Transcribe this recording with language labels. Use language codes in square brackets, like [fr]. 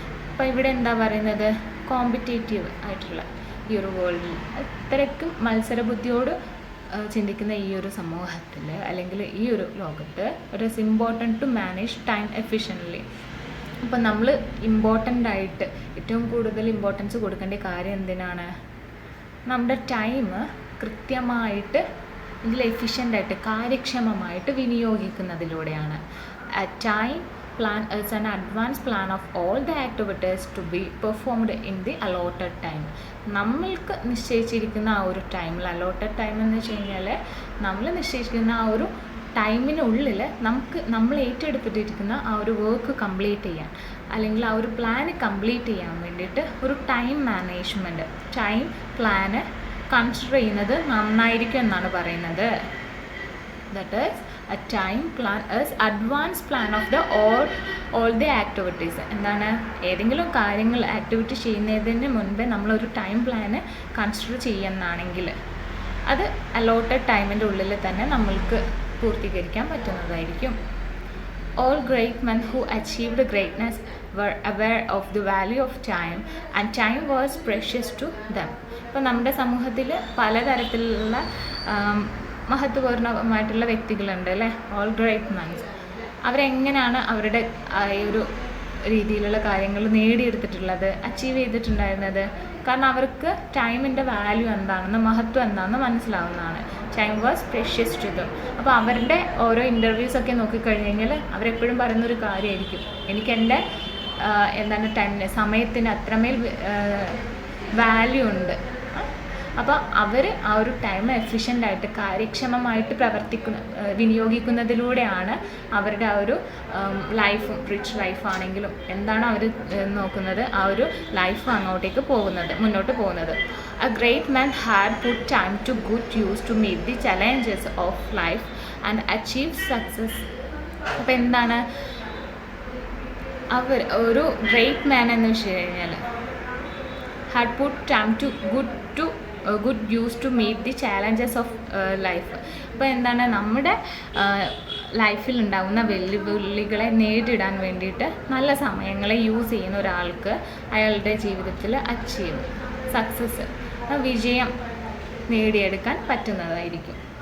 [ml] അപ്പോൾ ഇവിടെ എന്താ പറയുന്നത്? കോമ്പറ്റേറ്റീവ് ആയിട്ടുള്ള ഈ ഒരു വേൾഡിൽ ഇത്രയ്ക്കും മത്സരബുദ്ധിയോട് ചിന്തിക്കുന്ന ഈ ഒരു സമൂഹത്തിൽ അല്ലെങ്കിൽ ഈ ഒരു ലോകത്ത് [en] It is important to manage time efficiently. [ml] അപ്പോൾ നമ്മൾ ഇമ്പോർട്ടൻ്റ് ആയിട്ട് ഏറ്റവും കൂടുതൽ ഇമ്പോർട്ടൻസ് കൊടുക്കേണ്ട കാര്യം എന്തിനാണ്? നമ്മുടെ ടൈം കൃത്യമായിട്ട് ഇതിൽ എഫിഷ്യൻ്റായിട്ട് കാര്യക്ഷമമായിട്ട് വിനിയോഗിക്കുന്നതിലൂടെയാണ്. [en] A time plan is an advanced plan of all the activities to be performed in the allotted time. [ml] നമ്മൾക്ക് നിശ്ചയിച്ചിരിക്കുന്ന ആ ഒരു ടൈമിൽ, അലോട്ടഡ് ടൈം എന്ന് വെച്ച് കഴിഞ്ഞാൽ നമ്മൾ നിശ്ചയിച്ചിരിക്കുന്ന ആ ഒരു ടൈമിനുള്ളിൽ നമ്മൾ ഏറ്റെടുത്തിട്ടിരിക്കുന്ന ആ ഒരു വർക്ക് കംപ്ലീറ്റ് ചെയ്യാൻ അല്ലെങ്കിൽ ആ ഒരു പ്ലാന് കംപ്ലീറ്റ് ചെയ്യാൻ വേണ്ടിയിട്ട് ഒരു time management, time plan consider ചെയ്യുന്നത് നന്നായിരിക്കും എന്നാണ് പറയുന്നത്. [en] That is a time plan is advanced plan of the all the activities. [ml] എന്താണ്, ഏതെങ്കിലും കാര്യങ്ങൾ ആക്ടിവിറ്റി ചെയ്യുന്നതിന് മുൻപേ നമ്മളൊരു ടൈം പ്ലാന് കൺസിഡർ ചെയ്യുന്നതാണെങ്കിൽ അത് അലോട്ടഡ് ടൈമിൻ്റെ ഉള്ളിൽ തന്നെ നമ്മൾക്ക് പൂർത്തീകരിക്കാൻ പറ്റുന്നതായിരിക്കും. [en] All great men who achieved greatness were aware of the value of time and time was precious to them. [ml] ഇപ്പോൾ നമ്മുടെ സമൂഹത്തിൽ പലതരത്തിലുള്ള മഹത്വപൂർണ്ണമായിട്ടുള്ള വ്യക്തികളുണ്ട് അല്ലേ. [en] all great mens [ml] അവരെങ്ങനെയാണ് അവരുടെ ഈ ഒരു രീതിയിലുള്ള കാര്യങ്ങൾ നേടിയെടുത്തിട്ടുള്ളത്, അച്ചീവ് ചെയ്തിട്ടുണ്ടായിരുന്നത്? കാരണം അവർക്ക് ടൈമിൻ്റെ വാല്യൂ എന്താണെന്ന്, മഹത്വം എന്താണെന്ന് മനസ്സിലാവുന്നതാണ്. [en] Time was precious to them. [ml] അപ്പോൾ അവരുടെ ഓരോ ഇൻ്റർവ്യൂസൊക്കെ നോക്കിക്കഴിഞ്ഞ് കഴിഞ്ഞാൽ അവരെപ്പോഴും പറയുന്നൊരു കാര്യമായിരിക്കും, എനിക്ക് എൻ്റെ എന്താണ് ടൈമിന്, സമയത്തിന് അത്രമേൽ വാല്യൂ ഉണ്ട്. അപ്പോൾ അവർ ആ ഒരു ടൈം എഫിഷ്യൻ്റായിട്ട് കാര്യക്ഷമമായിട്ട് വിനിയോഗിക്കുന്നതിലൂടെയാണ് അവരുടെ ആ ഒരു ലൈഫും, റിച്ച് ലൈഫാണെങ്കിലും എന്താണ് അവർ നോക്കുന്നത്, ആ ഒരു ലൈഫ് അങ്ങോട്ടേക്ക് മുന്നോട്ട് പോകുന്നത്. [en] A great man had put time to good use to meet the challenges of life and achieve success. [ml] അപ്പോൾ എന്താണ് ഒരു [en] great man [ml] എന്ന് വെച്ച് കഴിഞ്ഞാൽ [en] Had put time to good use to meet the challenges of life. [ml] അപ്പോൾ എന്താണ് നമ്മുടെ ലൈഫിൽ ഉണ്ടാകുന്ന വെല്ലുവിളികളെ നേരിടാൻ വേണ്ടിയിട്ട് നല്ല സമയങ്ങളെ യൂസ് ചെയ്യുന്ന ഒരാൾക്ക് അയാളുടെ ജീവിതത്തിൽ സക്സസ്, വിജയം നേടിയെടുക്കാൻ പറ്റുന്നതായിരിക്കും.